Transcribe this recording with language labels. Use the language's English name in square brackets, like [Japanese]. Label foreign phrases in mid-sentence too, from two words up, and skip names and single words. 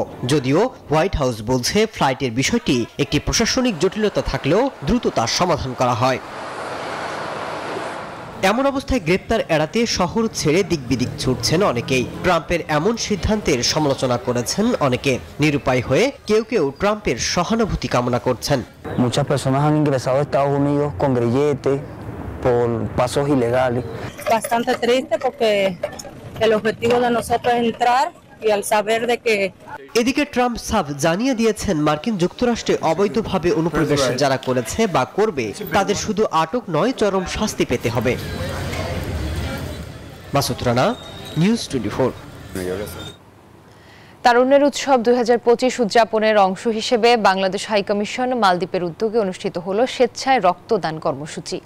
[Bangla] যদিও হোয়াইট হাউস বলছে ফ্লাইটের বিষয়টি একটি প্রশাসনিক জটিলতা থাকলেও দ্রুত তার সমাধান করা হয়। এমন অবস্থায় গ্রেপ্তার এড়াতে শহর ছেড়ে দিকবিদিক ছুটছেন অনেকেই। ট্রাম্পের এমন সিদ্ধান্তের সমালোচনা করেছেন অনেকে। নিরুপায় হয়ে কেউ কেউ ট্রাম্পের সহানুভূতি কামনা করছেন। [Spanish] Muchas personas han ingresado a Estados Unidos con grilletes por pasos ilegales. Bastante triste porque el objetivo de nosotros es entrar y al saber de que [Bangla] এদিকে ট্রাম্প সাফ জানিয়ে দিয়েছেন, মার্কিন যুক্তরাষ্ট্রে অবৈধভাবে অনুপ্রবেশ যারা করেছে বা করবে তাদের শুধু আটক নয়, চরম শাস্তি পেতে হবে। মাসুদ রানা, নিউজ 24। তারুণ্যের উৎসব 2025 উদযাপনের অংশ হিসেবে বাংলাদেশ হাইকমিশন মালদ্বীপের উদ্যোগে অনুষ্ঠিত হলো স্বেচ্ছায় রক্তদান কর্মসূচি।